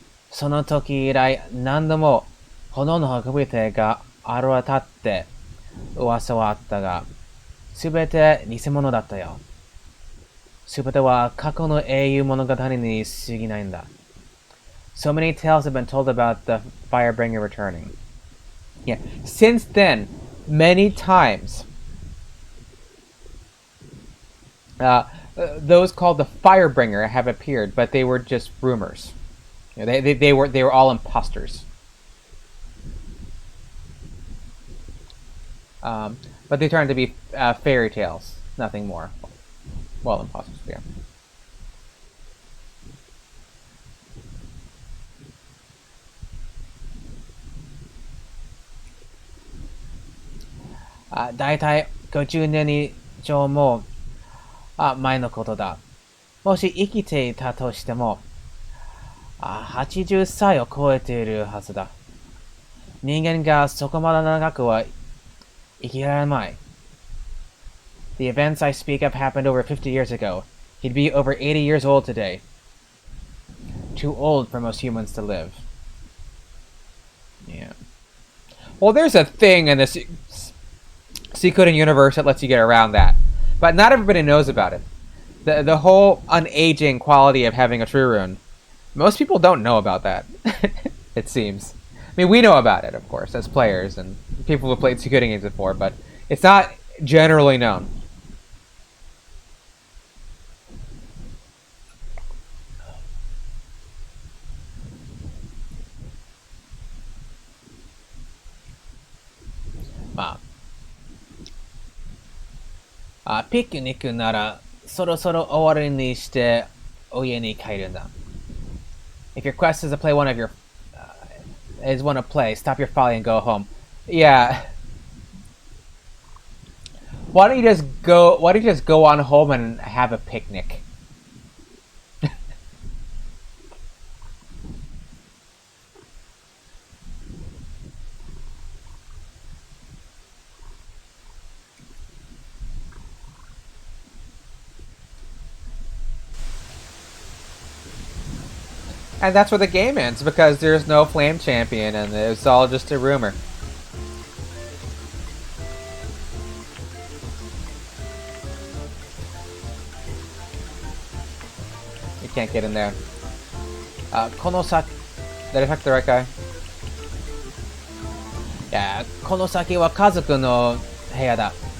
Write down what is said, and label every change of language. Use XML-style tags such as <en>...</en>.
<ja>その時以来、何度も炎の運び手が現れって噂はあったが、すべて偽物だったよ。すべては過去の英雄物語に過ぎないんだ。</ja> <en>So many tales have been told about the Firebringer returning. Yeah, since then, many times, those called the Firebringer have appeared, but they were just rumors. You know, they were all imposters. But they turned to be fairy tales, nothing more. Well, imposters, yeah.</en> <ja>Daitai 50年以上も前のことだ。もし生きていたとしても、80歳を超えているはずだ。人間がそこまで長くは生きられない。</ja> <en>The events I speak of happened over 50 years ago. He'd be over 80 years old today. Too old for most humans to live. Yeah. Well, there's a thing in this Suikoden universe that lets you get around that. But not everybody knows about it. The whole unaging quality of having a true rune. Most people don't know about that, it seems. I mean, we know about it, of course, as players and people who have played Suikoden games before, but it's not generally known.</en> <ja>Picnic ならそろそろ終わりにしてお家に帰るんだ。</ja> <en>If your quest is to play one to play, stop your folly and go home. Yeah. Why don't you just go on home and have a picnic? And that's where the game ends, because there's no flame champion and it's all just a rumor. You can't get in there. Konosaki... Did I talk to the right guy?</en> <ja>Yeah, Konosaki wa kazoku no heya da.</ja>